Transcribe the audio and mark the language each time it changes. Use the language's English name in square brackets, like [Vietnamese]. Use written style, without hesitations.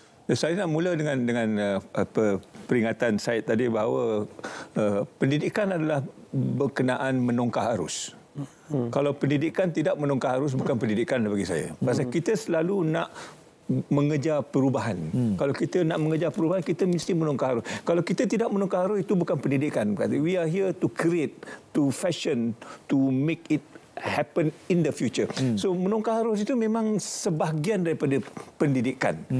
[Malay] Saya nak mula dengan peringatan Syed tadi bahawa pendidikan adalah berkenaan menongkah arus. Kalau pendidikan tidak menongkah arus, bukan pendidikan bagi saya. Pasal kita selalu nak mengejar perubahan. Kalau kita nak mengejar perubahan, kita mesti menongkah arus. Kalau kita tidak menongkah arus, itu bukan pendidikan. [English] We are here to create, to fashion, to make it happen in the future. [Malay] So menongkah arus itu memang sebahagian daripada pendidikan.